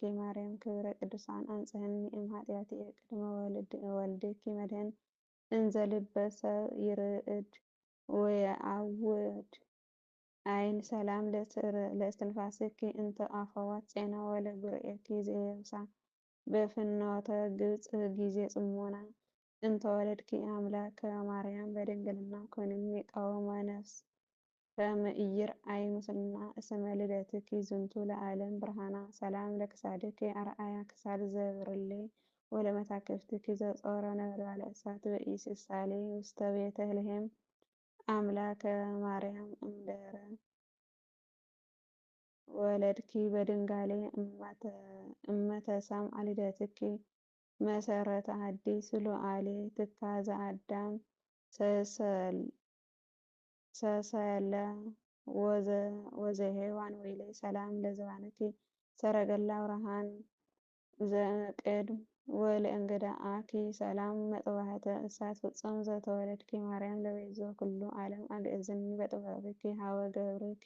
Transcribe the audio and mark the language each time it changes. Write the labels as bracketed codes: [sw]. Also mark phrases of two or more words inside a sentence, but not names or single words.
[gez] ማርያም ክብረ ቅዱሳን አንጽሕኒ እምኃጢአትየ ቅድመ ወልድኪ መድኅን እንዘ ልበ ሰብ ይርዕድ ወየአውድ አይን ሰላም ለእስትንፋስኪ እንተ አፈወት ፄና ወለጉርኤኪ ዘየብሳ በፍኖተ ግብፅ ጊዜ ጽሞና እንተ ወለድኪ አምላከ ማርያም በድንግልና ኮንኒ ቃወመ ነፍስ ከመ ኢይርአይ ሙስና እስመ ልደትኪ ዝንቱ ለዓለም ብርሃና ሰላም ለክሳድኪ አርአያ ክሳድ ዘብርሌ ወለመታክፍትኪ ዘጾረ ነበልባለ እሳት በኢስሳሌ ውስተ ቤተ ልሔም አምላከ ማርያም እምድኅረ ወለድኪ በድንጋሌ እመተሰምዐ ልደትኪ መሰረተ ሐዲስ ሉዓሌ ትካዘ አዳም ሰሰለ ወዘሔዋን ወይሌ ሰላም ለዘባንኪ ሰረገላ ብርሃን ዘቅድም ወለእንግዳአኪ ሰላም መጥባሕተ እሳት ፍጹም ዘተወለድኪ ማርያም ለቤዛ ኩሉ ዓለም አግዕዝኒ በጥበብኪ ሀበ ገብርኪ